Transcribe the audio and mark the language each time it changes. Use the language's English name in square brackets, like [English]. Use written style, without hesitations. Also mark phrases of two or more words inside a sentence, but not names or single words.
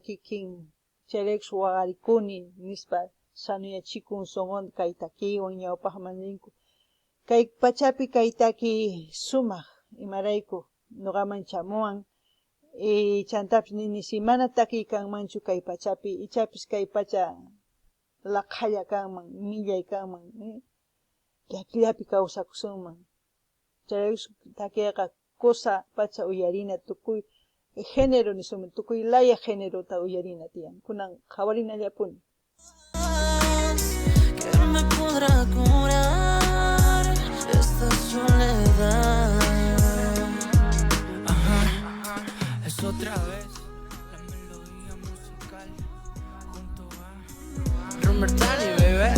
[Quechua] kikin chayraykus waqarikuni nispa sanuyachikun songonta kay takiwan ñawpaqman ninku kay pachapi kay taki sumaq imarayku noqaman chamuwan y chantapis nini si mana takiy kanmanchu kay pachapi ichapis kay pacha laqhalla kanman, millay kanman, llakillapi kawsakusunman. Chayraykus takiqa kusa pacha uyarina tukuy género nisuma tukuy laya génerota uyarina tiyan. Kunan qhawarinallapuni. [Spanish] para curar esta soledad. Ajá, es otra vez la melodía musical junto a Rumor Tally, baby.